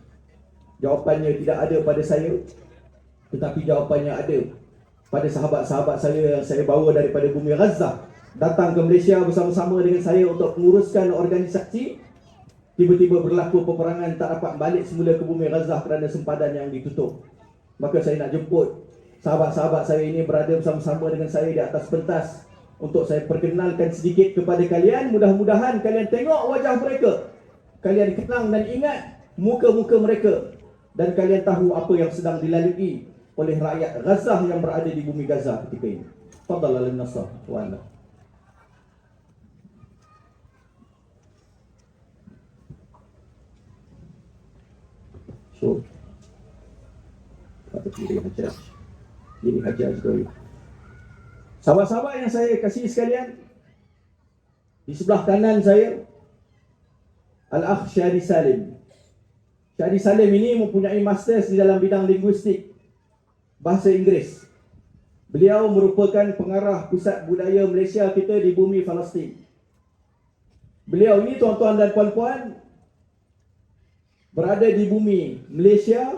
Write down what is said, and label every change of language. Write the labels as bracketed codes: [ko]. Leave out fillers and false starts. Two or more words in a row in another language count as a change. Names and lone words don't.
[ms] Jawapannya tidak ada pada saya, tetapi jawapannya ada pada sahabat-sahabat saya yang saya bawa daripada bumi Gaza, datang ke Malaysia bersama-sama dengan saya untuk menguruskan organisasi. Tiba-tiba berlaku peperangan, tak dapat balik semula ke bumi Gaza kerana sempadan yang ditutup. Maka saya nak jemput sahabat-sahabat saya ini berada bersama-sama dengan saya di atas pentas untuk saya perkenalkan sedikit kepada kalian. Mudah-mudahan kalian tengok wajah mereka, kalian kenang dan ingat muka-muka mereka, dan kalian tahu apa yang sedang dilalui oleh rakyat Gaza yang berada di bumi Gaza ketika ini. Fadal al-Nasr wa ala. So, ini Hajjaj dulu. Sahabat-sahabat yang saya kasih sekalian, di sebelah kanan saya Al-Akh Syahdi Salim. Syahdi Salim ini mempunyai masters di dalam bidang linguistik bahasa Inggeris. Beliau merupakan pengarah pusat budaya Malaysia kita di bumi Palestin. Beliau ini, tuan-tuan dan puan-puan, berada di bumi Malaysia.